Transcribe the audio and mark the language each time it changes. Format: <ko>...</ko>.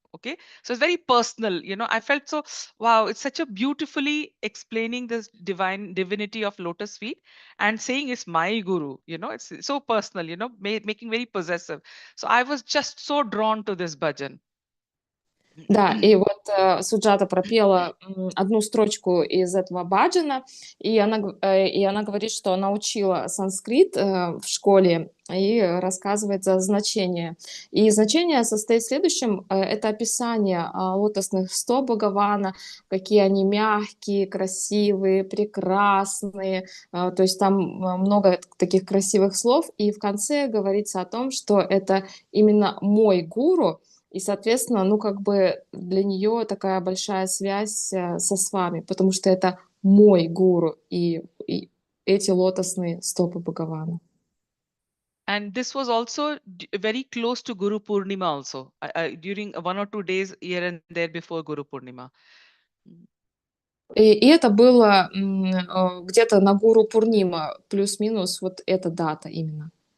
<en>Okay, so it's very personal. I felt so wow. It's such a beautifully explaining this divinity of lotus feet and saying it's my guru. It's so personal. Making very possessive. So I was just so drawn to this bhajan.</en> <ru>Да, и вот Суджата пропела одну строчку из этого баджана, и она говорит, что она учила санскрит в школе и рассказывает за значение. И значение состоит в следующем: это описание лотосных стоп Бхагавана, какие они мягкие, красивые, прекрасные. То есть там много таких красивых слов, и в конце говорится о том, что это именно мой гуру. И, соответственно, ну, как бы для нее такая большая связь со свами, потому что это мой гуру и эти лотосные стопы Бхагавана.</ru> <en>And this was also very close to Guru Purnima also, during 1 or 2 days here and there before Guru Purnima.</en> <ru>И это было где-то на Гуру Пурнима, плюс-минус вот эта дата именно.</ru>